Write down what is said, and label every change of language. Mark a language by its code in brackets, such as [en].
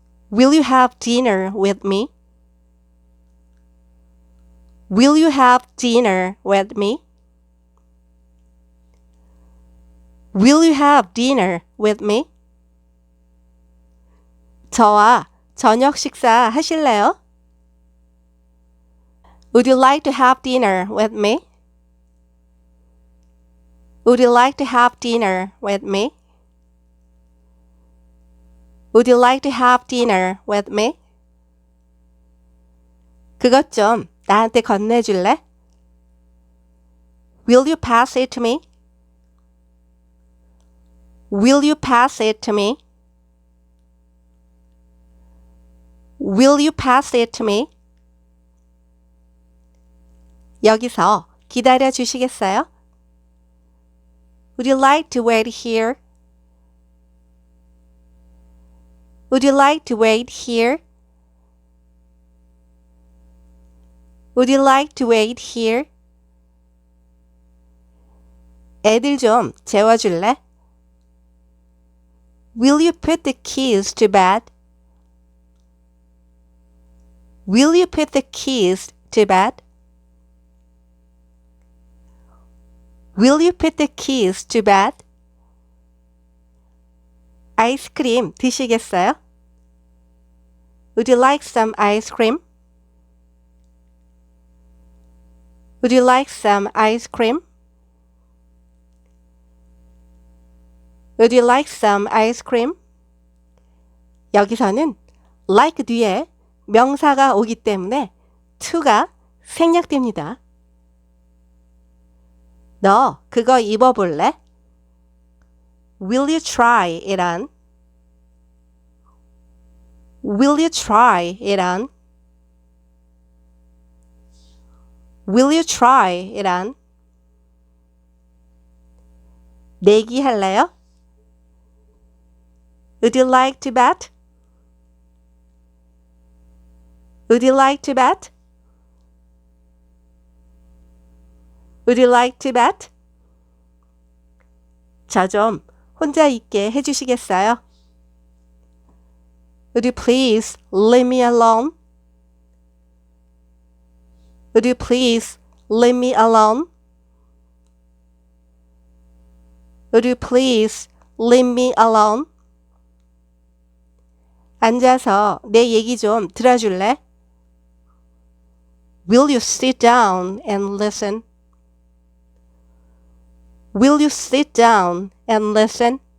[en] Will you have dinner with me? Will you have dinner with me? Will you have dinner with me? [ko] 저와 저녁 식사 하실래요? [en] Would you like to have dinner with me? Would you like to have dinner with me? Would you like to have dinner with me? [ko] 그것 좀 나한테 건네줄래? [en] Will you pass it to me? Will you pass it to me? Will you pass it to me? [ko] 여기서 기다려 주시겠어요? [en] Would you like to wait here? Would you like to wait here? Would you like to wait here? [ko] 애들 좀 재워줄래? [en] Will you put the kids to bed? Will you put the kids to bed? Will you put the keys to bed? [ko] 아이스크림 드시겠어요? [en] Would you like some ice cream? Would you like some ice cream? Would you like some ice cream? [ko] 여기서는 like 뒤에 명사가 오기 때문에 to가 생략됩니다. 너 그거 입어볼래? [en] Will you try it on? Will you try it on? Will you try it on? [ko] 내기 할래요? [en] Would you like to bet? Would you like to bet? Would you like to bet? [ko] 저 좀 혼자 있게 해주시겠어요? [en] Would you please leave me alone? Would you please leave me alone? Would you please leave me alone? [ko] 앉아서 내 얘기 좀 들어줄래? [en] Will you sit down and listen? Will you sit down and listen?